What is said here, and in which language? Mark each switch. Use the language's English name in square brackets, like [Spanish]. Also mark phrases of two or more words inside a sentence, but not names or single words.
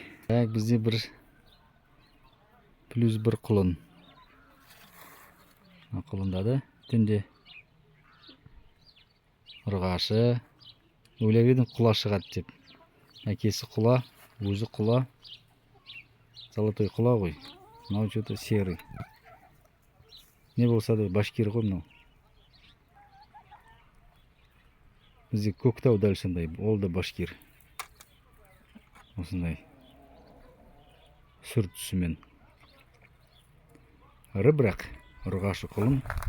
[Kazakh] Бізде плюс 1 құлын. Құлындады түнде. Ұрғашы. Ойлап едім құла шығады деп. Әкесі құла, өзі құла. Золотой құла ғой. [Russian] Мынау что-то серый. [Kazakh] Не болса да башкир ғой мынау. Бізде көктау дәл сондай. Ол да башкир. Осындай сүр түсімен. Ірі бірақ ұрғашы құлын.